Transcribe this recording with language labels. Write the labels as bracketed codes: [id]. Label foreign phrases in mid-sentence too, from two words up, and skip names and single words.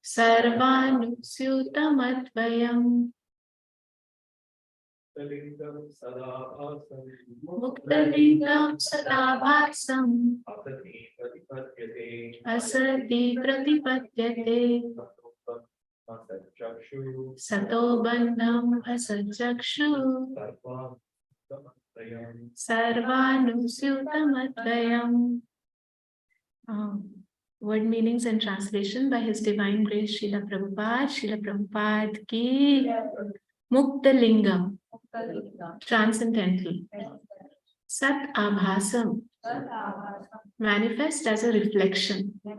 [sa] sarvanusyutamadvayam. Muktalingam sadabhasam asati pratipadyate sato bandham asachakshu sarvanusyutamadvayam. [en] Word meanings and translation by His Divine Grace Srila Prabhupada. Srila Prabhupada ki Muktalingam, transcendental. [sa] Sat Abhasam, [en] manifest as a reflection.